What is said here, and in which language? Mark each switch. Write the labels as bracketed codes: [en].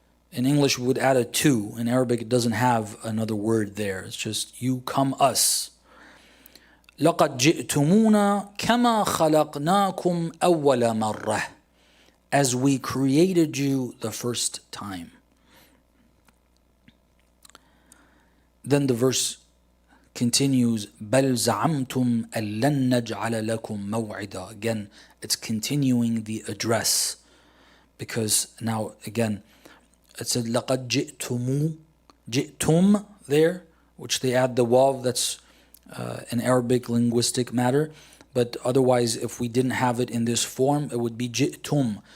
[en] In English we would add a to. In Arabic it doesn't have another word there. It's just you come us. [ar] لَقَدْ جِئْتُمُونَا كَمَا خَلَقْنَاكُمْ أَوَّلَ مَرَّةٍ. [en] As we created you the first time. Then the verse continues, [ar] بَلْ زَعَمْتُمْ أَلَّنْ نَجْعَلَ لَكُمْ مَوْعِدًا. [en] Again, it's continuing the address. Because now, again, it said, [ar] لَقَدْ جِئْتُمْ [en] there, which they add the waw, that's an Arabic linguistic matter. But otherwise, if we didn't have it in this form, it would be ji'tum.